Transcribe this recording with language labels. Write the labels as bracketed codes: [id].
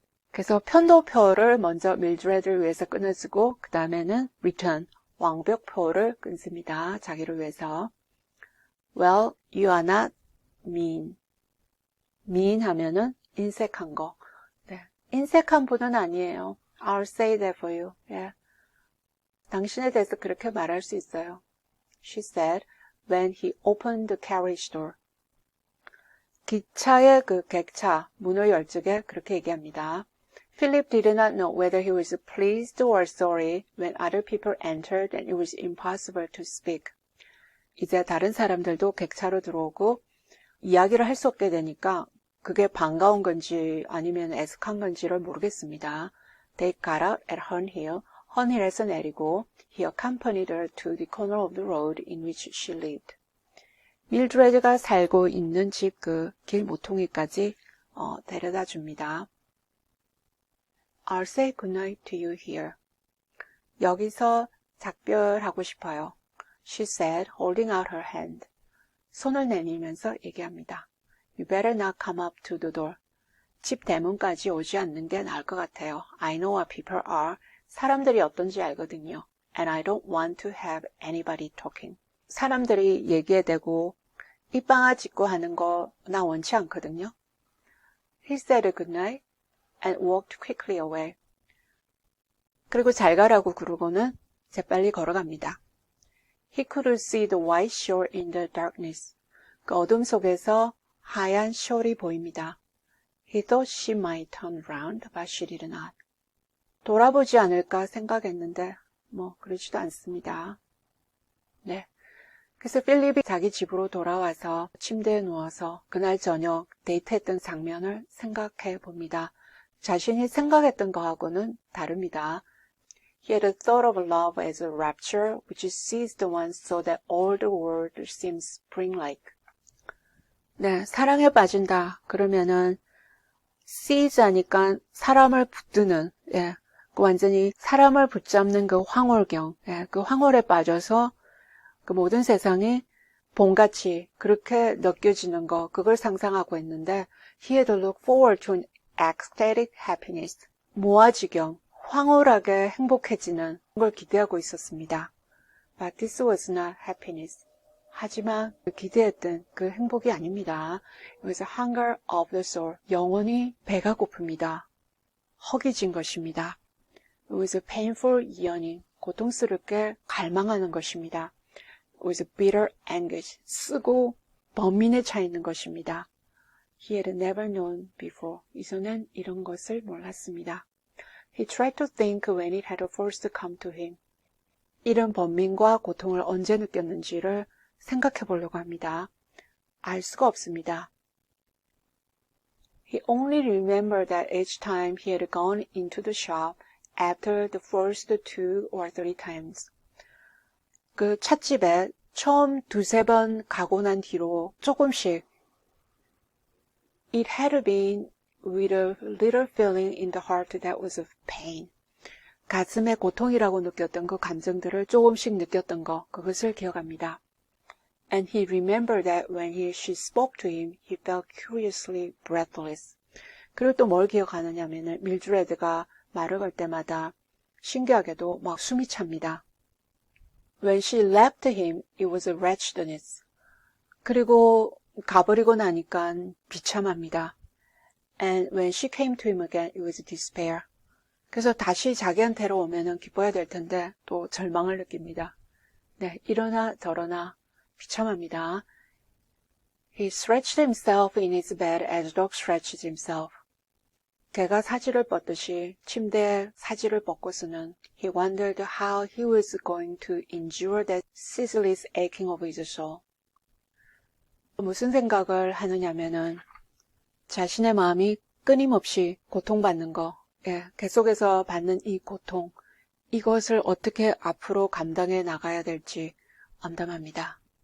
[ko] 그래서 편도표를 먼저 밀드레드를 위해서 끊어주고 그 다음에는 return, 왕벽표를 끊습니다. 자기를 위해서. [en] Well, you are not mean. [ko] mean 하면은 인색한 거. 인색한 분은 아니에요. [en] I'll say that for you. [ko] 당신에 대해서 그렇게 말할 수 있어요. [en] She said when he opened the carriage door. [ko] 기차의 그 객차 문을 열 적에 그렇게 얘기합니다. [en] Philip did not know whether he was pleased or sorry when other people entered and it was impossible to speak. [ko] 이제 다른 사람들도 객차로 들어오고 이야기를 할 수 없게 되니까 그게 반가운 건지 아니면 애석한 건지를 모르겠습니다. [en] They got out at Herne Hill. [ko] Herne Hill에서 내리고 [en] he accompanied her to the corner of the road in which she lived. [ko] 밀드레드가 살고 있는 집 그 길 모퉁이까지 데려다 줍니다. [en] I'll say goodnight to you here. [ko] 여기서 작별하고 싶어요. [en] She said, holding out her hand. [ko] 손을 내밀면서 얘기합니다. [en] You better not come up to the door. [ko] 집 대문까지 오지 않는 게 나을 것 같아요. [en] I know what people are. [ko] 사람들이 어떤지 알거든요. [en] And I don't want to have anybody talking. [ko] 사람들이 얘기에 대고 입방아 짓고 하는 거 나 원치 않거든요. [en] He said good night and walked quickly away. [ko] 그리고 잘 가라고 그러고는 재빨리 걸어갑니다. [en] He could see the white shore in the darkness. [ko] 그 어둠 속에서 하얀 숄이 보입니다. [en] He thought she might turn round, but she did not. [ko] 돌아보지 않을까 생각했는데 그러지도 않습니다. 네. 그래서 필립이 자기 집으로 돌아와서 침대에 누워서 그날 저녁 데이트했던 장면을 생각해 봅니다. 자신이 생각했던 거하고는 다릅니다. [en] He had a thought of love as a rapture which seized one so that all the world seems spring-like. [ko] 네, 사랑에 빠진다. 그러면은 seize 하니까 사람을 붙드는, 예, 완전히 사람을 붙잡는 그 황홀경, 예, 그 황홀에 빠져서 그 모든 세상이 봄같이 그렇게 느껴지는 거, 그걸 상상하고 있는데 [en] he had to look forward to an ecstatic happiness. [ko] 무아지경, 황홀하게 행복해지는 걸 기대하고 있었습니다. [en] But this was not happiness. [ko] 하지만 기대했던 그 행복이 아닙니다. [en] It was a hunger of the soul. [ko] 영혼이 배가 고픕니다. 허기진 것입니다. [en] It was a painful yearning. [ko] 고통스럽게 갈망하는 것입니다. [en] It was a bitter anguish. [ko] 쓰고 번민에 차 있는 것입니다. [en] He had never known before. [ko] 이전엔 이런 것을 몰랐습니다. [en] He tried to think when it had first come to him. [ko] 이런 번민과 고통을 언제 느꼈는지를 생각해 보려고 합니다. 알 수가 없습니다. [en] He only remembered that each time he had gone into the shop after the first 2 or 3 times. [ko] 그 찻집에 처음 2-3번 가고 난 뒤로 조금씩 [en] It had been with a little feeling in the heart that was of pain. [ko] 가슴에 고통이라고 느꼈던 그 감정들을 조금씩 느꼈던 거, 그것을 기억합니다. [en] And he remembered that when she spoke to him, he felt curiously breathless. [ko] 그리고 또 뭘 기억하느냐면은 밀드레드가 말을 걸 때마다 신기하게도 막 숨이 찹니다. [en] When she left him, it was a wretchedness. [ko] 그리고 가버리고 나니까 비참합니다. [en] And when she came to him again, it was despair. [ko] 그래서 다시 자기한테로 오면은 기뻐야 될 텐데 또 절망을 느낍니다. 네, 이러나 저러나 비참합니다. [en] He stretched himself in his bed as a dog stretches himself. [ko] 개가 사지를 뻗듯이 침대에 사지를 뻗고서는 [en] he wondered how he was going to endure that ceaseless aching of his soul. [ko] 무슨 생각을 하느냐면은 자신의 마음이 끊임없이 고통받는 거, 예, 계속해서 받는 이 고통, 이것을 어떻게 앞으로 감당해 나가야 될지 암담합니다.